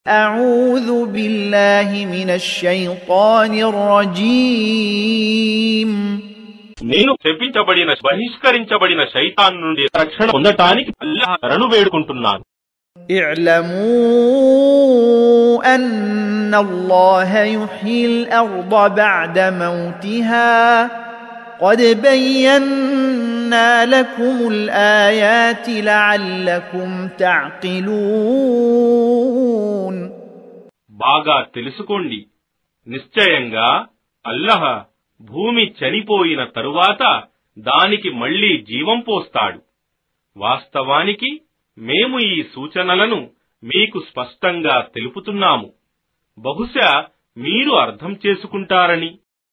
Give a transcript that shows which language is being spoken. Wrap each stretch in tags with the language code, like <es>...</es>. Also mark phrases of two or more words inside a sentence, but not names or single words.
<ar>أعوذ بالله من الشيطان الرجيم</ar> <te>నేను శపించబడిన బహిష్కరించబడిన శైతాన్ నుండి రక్షణ పొందటానికి అల్లాహ్ శరణు వేడుకుంటున్నాను.</te> <ar>اعلموا أن الله يحيي الأرض بعد موتها قد بينا لكم الآيات لعلكم تعقلون.</ar> <te>బాగా తెలుసుకోండి, నిశ్చయంగా అల్లాహ్ భూమి చనిపోయిన తరువాత దానికి మళ్లీ జీవం పోస్తాడు. వాస్తవానికి మేము ఈ సూచనలను మీకు స్పష్టంగా తెలుపుతున్నాము, బహుశా మీరు అర్థం చేసుకుంటారని.</te>